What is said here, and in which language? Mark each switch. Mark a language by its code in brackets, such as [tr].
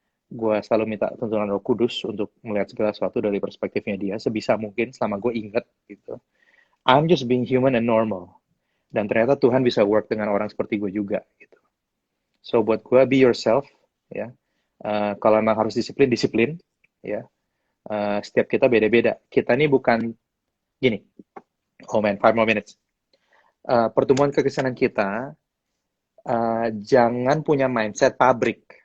[id] Gue selalu minta tuntunan Roh Kudus untuk melihat segala sesuatu dari perspektifnya dia sebisa mungkin selama gue inget gitu. [en] I'm just being human and normal. [id] Dan ternyata Tuhan bisa work dengan orang seperti gue juga gitu. So buat gue, [en] be yourself [id] ya. Kalau emang harus disiplin ya. Setiap kita beda-beda. Kita ini bukan gini. [en] Oh man, 5 more minutes. [id] Pertumbuhan kekristenan kita jangan punya mindset pabrik.